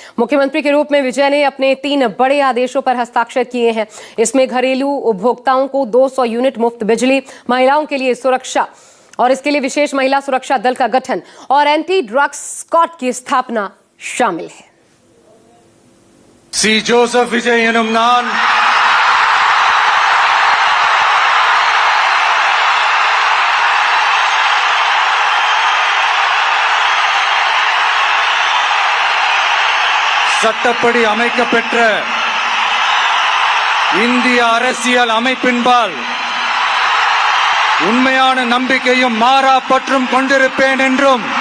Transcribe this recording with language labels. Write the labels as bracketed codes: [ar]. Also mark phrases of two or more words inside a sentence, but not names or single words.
[hi] मुख्यमंत्री के रूप में विजय ने अपने 3 बड़े आदेशों पर हस्ताक्षर किए हैं। इसमें घरेलू उपभोक्ताओं को 200 यूनिट मुफ्त बिजली, महिलाओं के लिए सुरक्षा और इसके लिए विशेष महिला सुरक्षा दल का गठन और एंटी ड्रग्स स्क्वाड की स्थापना शामिल है। [ta] சி ஜோசப் விஜய் எனும் நான் சட்டப்படி அமைக்கப்பெற்ற இந்திய அரசியல் அமைப்பின்பால் உண்மையான நம்பிக்கையும் மாறா பற்றும் கொண்டிருப்பேன் என்றும்